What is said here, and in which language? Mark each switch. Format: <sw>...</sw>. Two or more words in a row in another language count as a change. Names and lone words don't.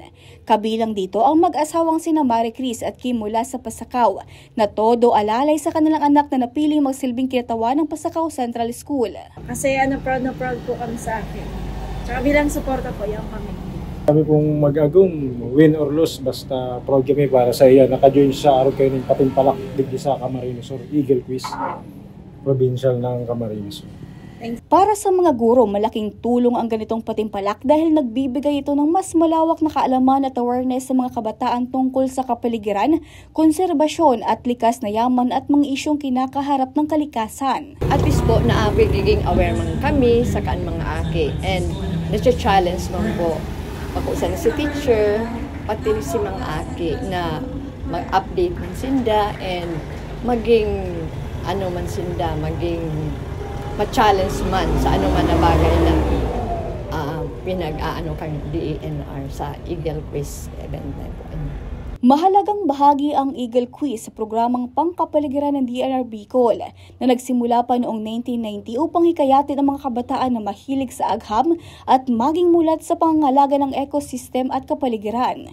<tl>Kabilang dito ang mag-asawang sina Marie Cris at Kim mula sa Pasakaw, na todo alalay sa kanilang anak na napiling magsilbing kinatawan ng Pasakaw Central School. Kasi proud po kami sa akin. Saka bilang suporta po yung kami.</tl> <bik>Kami pong mag-agum,</bik> <en>win or lose,</en> <bik>basta proud kami para sa iya. Naka-join sa araw kayo ng patimpalak digdi sa Camarines Sur, Eagle Quiz, provincial ng Camarines Sur.</bik> <tl>Para sa mga guro, malaking tulong ang ganitong patimpalak dahil nagbibigay ito ng mas malawak na kaalaman at awareness sa mga kabataan tungkol sa kapaligiran, konserbasyon at likas na yaman at mga isyong kinakaharap ng kalikasan.</tl> <bik>At least po na pagiging aware man kami sa kaan mga aki, and nasa-challenge man po ako sa si teacher pati si Mang Aki na mag-update man sinda and maging ano man sinda, maging ma-challenge man sa ano man na bagay na pinag-aano kang DENR sa Eagle Quiz event na po.</bik> <tl>Mahalagang bahagi ang Eagle Quiz sa programang pangkapaligiran ng DNR Bicol na nagsimula pa noong 1990 upang hikayatin ang mga kabataan na mahilig sa agham at maging mulat sa pangangalaga ng ecosystem at kapaligiran.</tl>